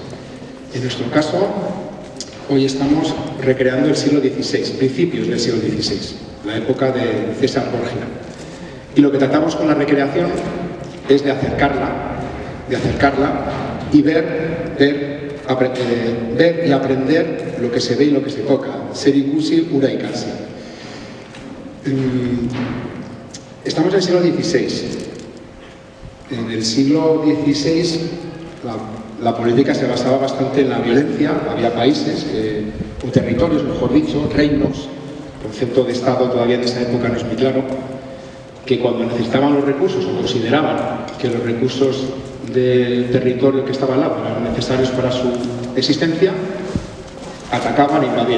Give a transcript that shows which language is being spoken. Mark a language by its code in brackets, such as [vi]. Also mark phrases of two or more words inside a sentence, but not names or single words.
[es] En nuestro caso, hoy estamos recreando el siglo XVI, principios del siglo XVI, la época de César Borgia. Y lo que tratamos con la recreación es de acercarla y ver y aprender lo que se ve y lo que se toca. [eu] Ser ikusi, ura ikasi. [es] Estamos en el siglo XVI. En el siglo XVI la política se basaba bastante en la violencia. Había países, o territorios, mejor dicho, reinos, el concepto de Estado todavía en esa época no es muy claro, que cuando necesitaban los recursos o consideraban que los recursos del territorio que estaba al lado eran necesarios para su existencia, atacaban e invadían.